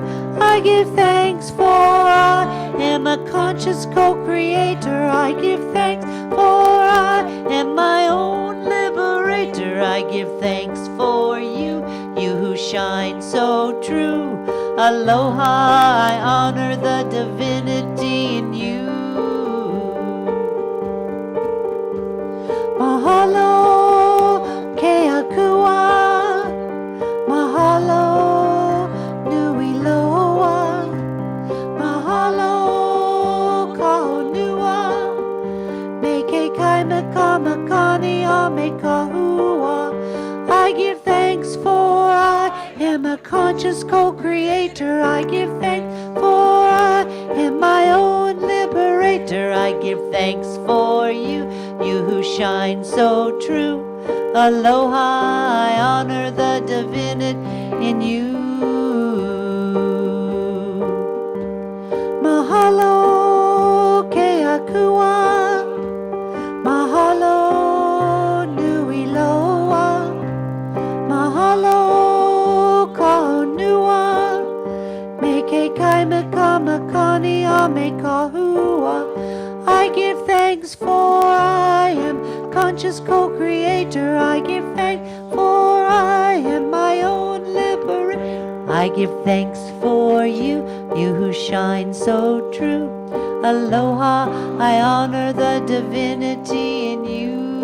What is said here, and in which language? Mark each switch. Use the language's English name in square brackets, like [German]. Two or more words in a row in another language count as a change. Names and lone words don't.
[English] I give thanks for I am a conscious co-creator. I give thanks for I am my own liberator. I give thanks for you, you who shine so true. Aloha, I honor the divinity in you. [Hawaiian] Mahalo, keakua. Mahalo, nui loa. Mahalo, kahonua. Me ke kai me ka makani a me kahua. [English] I give thanks for I am a conscious co-creator. I give thanks for I am my own liberator. I give thanks for you, you who shine so true. Aloha, I honor the divinity in you. [Hawaiian] Mahalo, keakua. Mahalo, nui loa. Mahalo, kahonua. Me ke kai me ka makani a me kahua. [English] I give thanks for I am conscious co-creator. I give thanks for I am my own liberator. I give thanks for you, you who shine so true. Aloha, I honor the divinity in you.